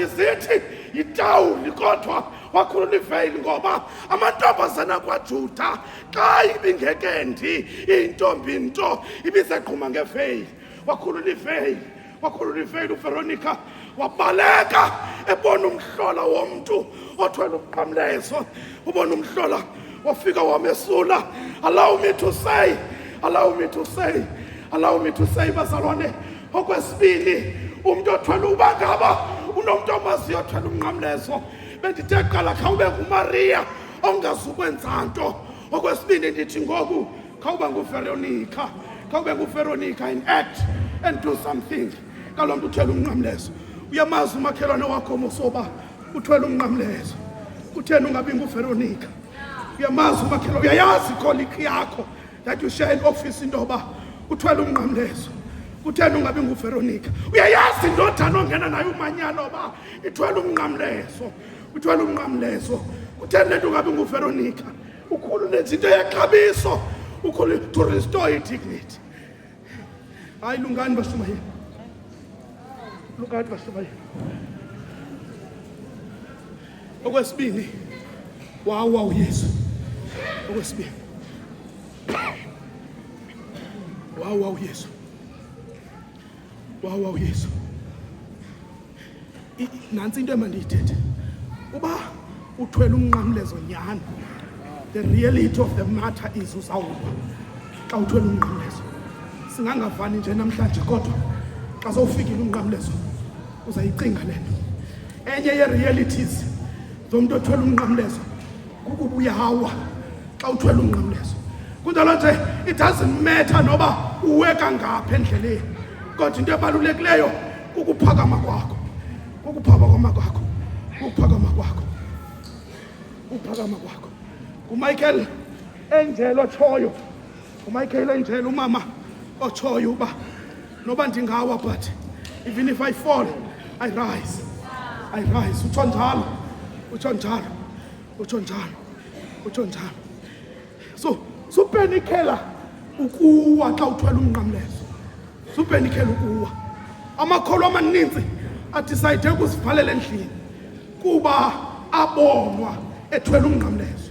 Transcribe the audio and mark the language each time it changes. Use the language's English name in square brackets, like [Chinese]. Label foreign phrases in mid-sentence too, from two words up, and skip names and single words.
[Xhosa] zithi yitawuli kodwa wakhulula iveyili ngoba amantombazana akwaJuda xa ibingekendi intombi nto ibiseqhuma ngeveyili wakhulula iveyili uVeronica wabaleka ebona umhlola womntu othwele umnqamlezo ubona umhlola wafika wamesula. [English] Allow me to say [Xhosa] bazalwane, okwesibili umuntu othwele uba ngaba unomuntu omaziyo othwele umnqamlezo bendithe qala khawube nguMaria ongazukwenza nto. Okwesibili ndithi ngoku khawuba nguVeronica [English] in act and do something. [Xhosa] Kalo mntu uthwele umnqamlezo uyamazi umakhelwane wakho musoba uthwele umnqamlezo utheni ungabi nguVeronica? Uyamazi umakhelwane, uyayazi ikoliki yakho [English] that you share in office [Xhosa] intoba uthwele umnqamlezo utheni ungabi nguVeronica? Uyayazi indodana ongena nayo umanyano ba ithwele umnqamlezo utheni lento ungabi nguVeronica? Ukhulule izinto yexabiso [English] to restore dignity. [Xhosa] Hayi lungani bashumayeli, okwesibini wawa uYesu. Nansi into emandiyithethe, uba uthwele umnqamlezo nyani, [English] the reality of the matter is [Xhosa] uzawuba xa uthwele umnqamlezo. Singangavani nje namhlanje kodwa xa sowufikile umnqamlezo uzayicinga le nto. Enye ye-realities zomuntu othwele umnqamlezo kukuba uyawa xa uthwele umnqamlezo. Kunjalo nje [English] it doesn't matter [Xhosa] noba uwe kangaphi endleleni, kodwa into ebalulekileyo kukuphakama kwakho. uMichael Angel otshoyo, umama otshoyo uba noba ndingawa [English] but even if I fall I rise. [Xhosa] Utsho njalo. So supenikela ukuwa xa uthwele umnqamlezo. Amakholo amaninzi adicide ukuzivalela endlini kuba abonwa ethwele umnqamlezo.